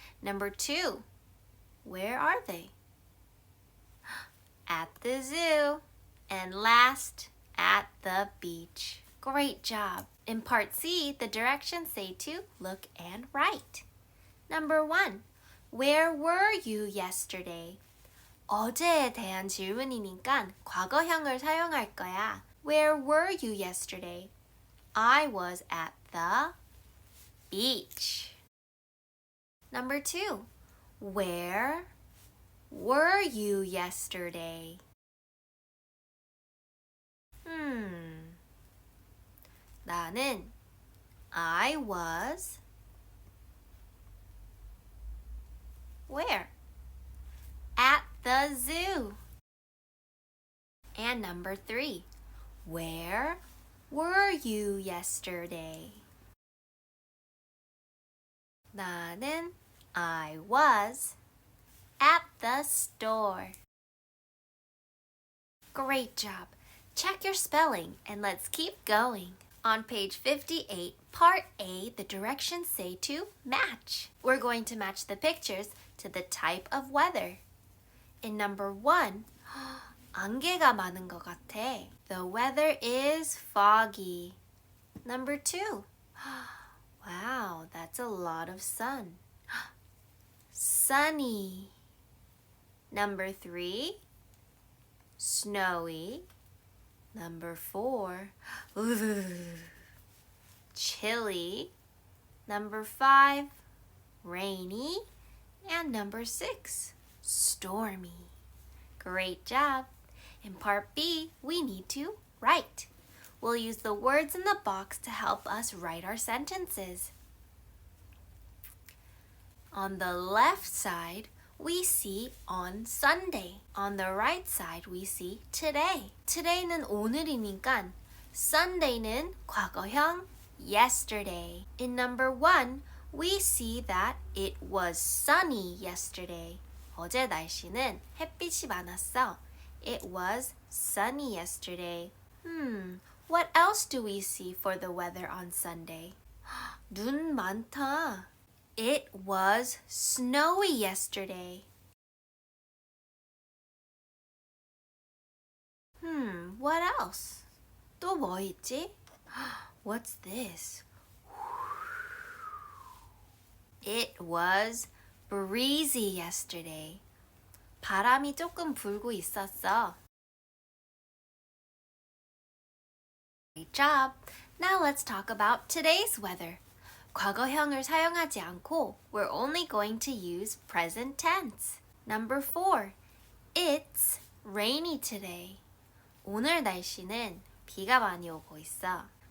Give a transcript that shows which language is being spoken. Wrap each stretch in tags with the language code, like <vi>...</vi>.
<en>Number 2, where are they? At the zoo. And last, at the beach. Great job. In part C, the directions say to look and write. Number 1, where were you yesterday?</en> <ko>어제에 대한 질문이니까 과거형을 사용할 거야.</ko> <en>Where were you yesterday? I was at the beach. Number 2, where were you yesterday?</en> <ko>나는</ko> <en>I was where? At the zoo. And number 3, where were you yesterday?</en> <ko>나는</ko> <en>I was at the store. Great job. Check your spelling and let's keep going. On page 58, part A, the directions say to match. We're going to match the pictures to the type of weather. In number 1,</en> <ko>안개가 많은 것 같아.</ko> <en>The weather is foggy. Number 2, Wow, that's a lot of sun. Sunny. Number 3, snowy. Number 4, chilly. Number 5, rainy. And number 6, stormy. Great job. In part B, we need to write. We'll use the words in the box to help us write our sentences. On the left side, we see on Sunday. On the right side, we see today.</en> <ko>Today는 오늘이니까 Sunday는 과거형 yesterday.</ko> <en>In number 1, we see that it was sunny yesterday.</en> <ko>어제 날씨는 햇빛이 많았어.</ko> <en>It was sunny yesterday. What else do we see for the weather on Sunday?</en> <ko>눈 많다.</ko> <en>It was snowy yesterday. What else?</en> <ko>또 뭐 있지?</ko> <en>What's this? It was breezy yesterday.</en> <ko>바람이 조금 불고 있었어.</ko> <en>Great job. Now let's talk about today's weather.</en> <ko>과거형을 사용하지 않고</ko> <en>we're only going to use present tense. Number 4. It's rainy today.</en> <ko>오늘 날씨는 비가 많이 오고 있어.</ko>